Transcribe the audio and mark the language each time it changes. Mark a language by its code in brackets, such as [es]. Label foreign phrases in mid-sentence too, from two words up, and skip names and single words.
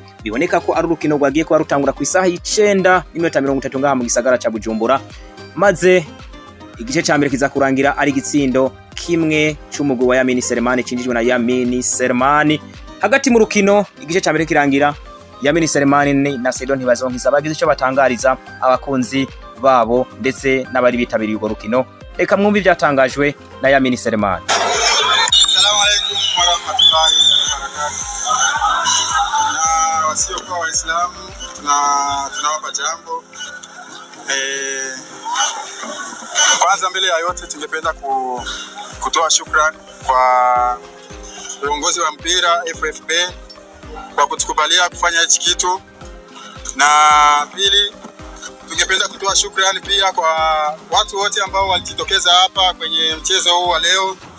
[rn] Biboneka ko ari urukino rwagiye kwa rutangura ku isaha y'9:30 ngaha mu gisagara ca Bujumbura, maze igice ca mbere kiza kurangira ari gitsindo kimwe cy'umugwi wa Yamini Selemani cinjijwe na Yamini Selemani. Hagati mu rukino igice ca mbere kirangira Yamini Selemani na Saido Ntibazonkiza bagize icyo batangariza abakunzi babo ndetse n'abari bitabiriye urwo rukino. Reka mwumve ibyatangajwe na Yamini Selemani. [ar] السلام عليكم ورحمة الله وبركاته. [sw] Na wasio kwa Waislamu tunawapa jambo. Kwanza mbele ya yote tungependa kutoa shukrani kwa uongozi wa mpira FFB kwa kutukubalia kufanya hichi kitu, na pili tungependa kutoa shukrani pia kwa watu wote ambao walijitokeza hapa kwenye mchezo huu wa leo.